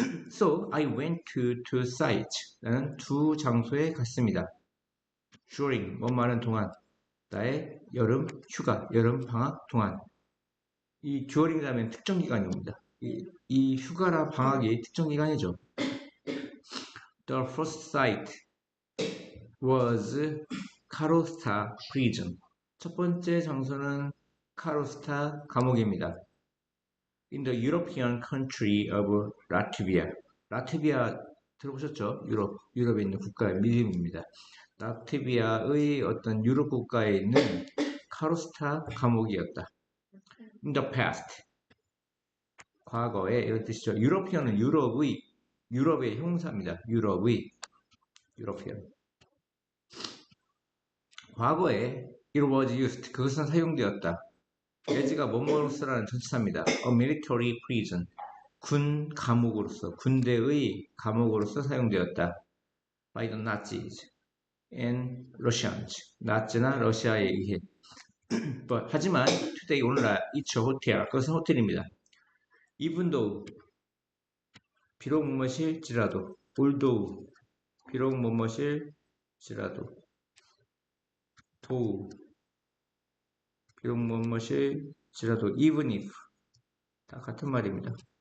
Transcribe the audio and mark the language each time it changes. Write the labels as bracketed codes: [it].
[en] So I went to two sites. [ko] 나는 두 장소에 갔습니다. During 뭐 말은 동안 나의 여름 휴가, 여름 방학 동안. 이 during이라면 특정 기간이 옵니다. 이 휴가나 방학이 특정 기간이죠. [en] The first site was 카로스타 prison. [ko] 첫 번째 장소는 카로스타 감옥입니다. [en] In the European country of Latvia. [ko] 라트비아 들어보셨죠? 유럽에 있는 국가의 이름입니다. 라트비아의 어떤 유럽 국가에 있는 카로스타 감옥이었다. [en] In the past. [ko] 과거에 이런 뜻이죠. 유러피언은 유럽의 형사입니다. 유러피언. 과거에 [en] it was used, [ko] 그것은 사용되었다. as가 뭐뭐로서라는 전치사입니다. [en] A military prison, [ko] 군 감옥으로서, 군대의 감옥으로서 사용되었다. [en] by the Nazis and Russians, [ko] 나치나 러시아에 의해. 하지만 today 오늘날 [en] it's a hotel, [ko] 그것은 호텔입니다. [en] even though, [ko] 비록 뭐뭐실지라도, although, 비록 뭐뭐실지라도, though, 비록 뭐뭐실지라도, [en] even if, [ko] 다 같은 말입니다.